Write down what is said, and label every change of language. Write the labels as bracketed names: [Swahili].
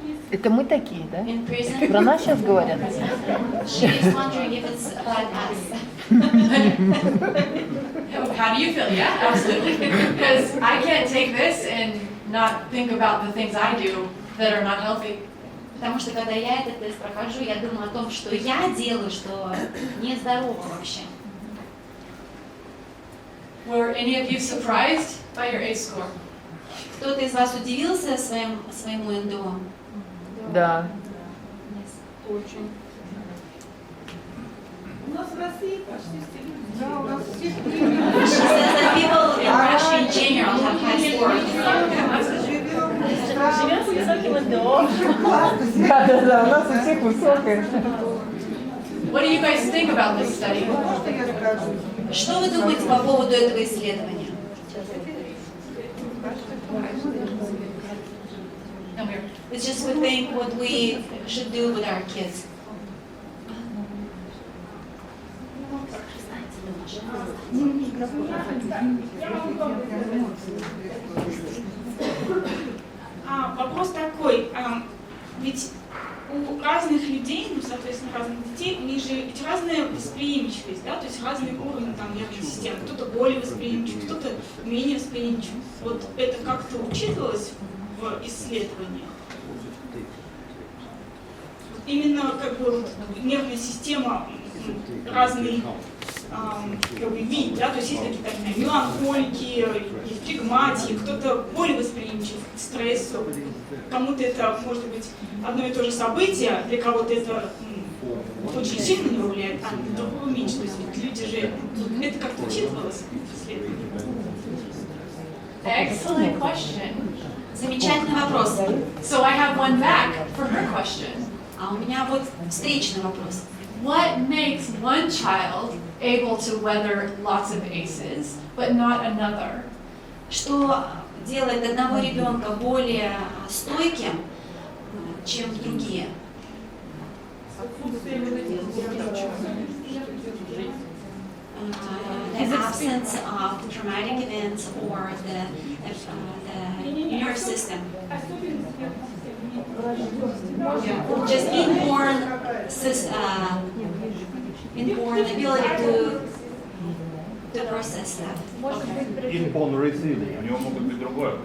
[Russian] Это мы такие, да? [English] In prison. [Russian] Про нас сейчас говорят. [English] She is wondering if it's about us. How do you feel? Yeah, absolutely. Because I can't take this and not think about the things I do that are not healthy. [Russian] Потому что когда я этот тест прохожу, я думаю о том, что я делаю, что нездорово вообще. [English] Were any of you surprised by your ACE score? [Russian] Кто-то из вас удивился своему НДО? Да. Очень. У нас в России почти все люди. Да, у нас все. [English] She says that people in Russia in general have high scores. [Russian] Живем с высоким НДО. Да, у нас у всех высокое. [English] What do you guys think about this study? [Russian] Что вы думаете по поводу этого исследования? [English] It's just we think what we should do with our kids. [Russian] Вопрос такой, ведь у разных людей, ну, соответственно, разных детей, у них же ведь разная восприимчивость, да, то есть разный уровень там нервной системы. Кто-то более восприимчив, кто-то менее восприимчив. Вот это как-то учитывалось в исследованиях? Именно как бы нервная система разный как бы, вид, да, то есть есть какие-то меланхолики, есть флегматики, кто-то более восприимчив к стрессу, кому-то это может быть одно и то же событие, для кого-то это очень сильно не влияет, а для другого меньше. То есть люди же, это как-то учитывалось в исследовании? [English] Excellent question. [Russian] Замечательный вопрос. [English] So I have one back for her question. [Russian] А у меня вот встречный вопрос. [English] What makes one child able to weather lots of aces, but not another? [Russian] Что делает одного ребенка более стойким, чем другие? [English] The absence of the traumatic events or the nerve system. Just inborn ability to process that. Inborn resilience. [Russian] У него могут быть другое.